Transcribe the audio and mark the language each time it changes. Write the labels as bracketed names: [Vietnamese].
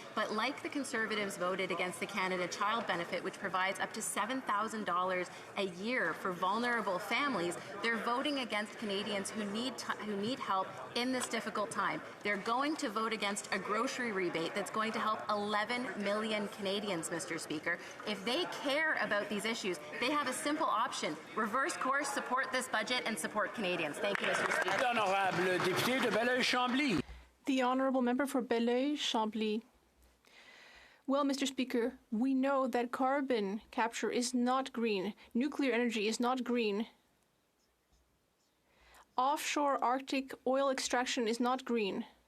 [English] But like the Conservatives voted against the Canada Child Benefit, which provides up to $7,000 a year for vulnerable families, they're voting against Canadians who need help in this difficult time. They're going to vote against a grocery rebate that's going to help 11 million Canadians, Mr. Speaker. If they care about these issues, they have a simple option. Reverse course, support this budget, and support Canadians. Thank you, Mr. Speaker. [French] Honorable Député de Belleuil-Chambly. [English] The Honourable Member for Belleuil-Chambly. Well, Mr. Speaker, we know that carbon capture is not green. Nuclear energy is not green. Offshore Arctic oil extraction is not green.